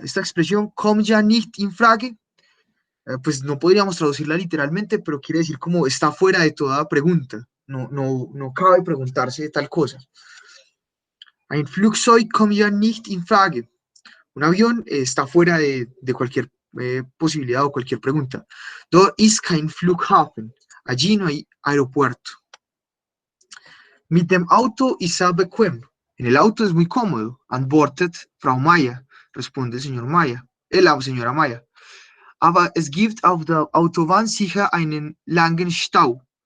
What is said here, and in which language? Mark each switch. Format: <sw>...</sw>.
<es>Esta expresión</es> <de>kommt ja nicht in Frage,</de> <es>pues no podríamos traducirla literalmente, pero quiere decir como está fuera de toda pregunta. No cabe preguntarse tal cosa.</es> <de>Ein Flugzeug kommt ja nicht in Frage.</de> <es>Un avión está fuera de cualquier posibilidad o cualquier pregunta.</es> <de>Dort ist kein Flughafen.</de> <es>Allí no hay aeropuerto.</es> <de>Mit dem Auto ist er bequem.</de> <es>En el auto es muy cómodo.</es> <de>Antwortet Frau Maya.</de> <es>Responde el señor Maya. La señora Maya.</es> <de>Aber es gibt auf der Autobahn sicher einen langen Stau.</de>